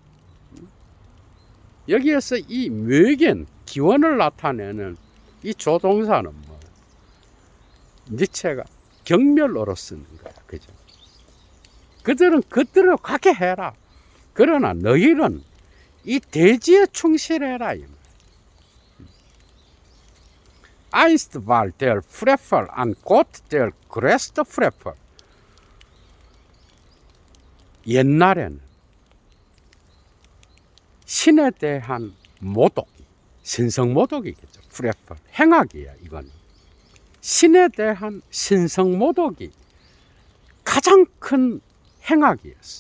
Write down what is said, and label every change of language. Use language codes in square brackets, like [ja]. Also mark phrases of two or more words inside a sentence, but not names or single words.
[ko] 여기에서 이 묘견 기원을 나타내는 이 조동사는 뭐 니체가 경멸어로 쓰는 거야. 그죠? 그들은 그들로 가게 해라. 그러나 너희는 이 대지에 충실해라. [de] Einst war der Frevel an Gott der größte Frevel. [ko] 옛날에는 신에 대한 모독이, 신성모독이겠죠. 프레펄, 행악이야 이거는. 신에 대한 신성모독이 가장 큰 행악이었어.